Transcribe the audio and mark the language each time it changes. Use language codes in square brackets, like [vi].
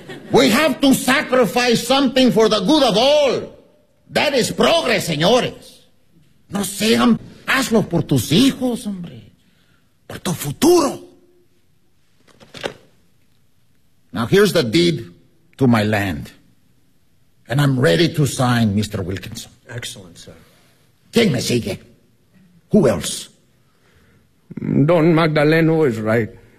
[en] We have to sacrifice something for the good of all. That is progress, señores. [es] No sean... Hazlo por tus hijos, hombre. Por tu futuro. [en] Now here's the deed to my land. And I'm ready to sign, Mr. Wilkinson. Excellent, sir. [es] ¿Quién me sigue? [en] Who else? Don Magdaleno is right.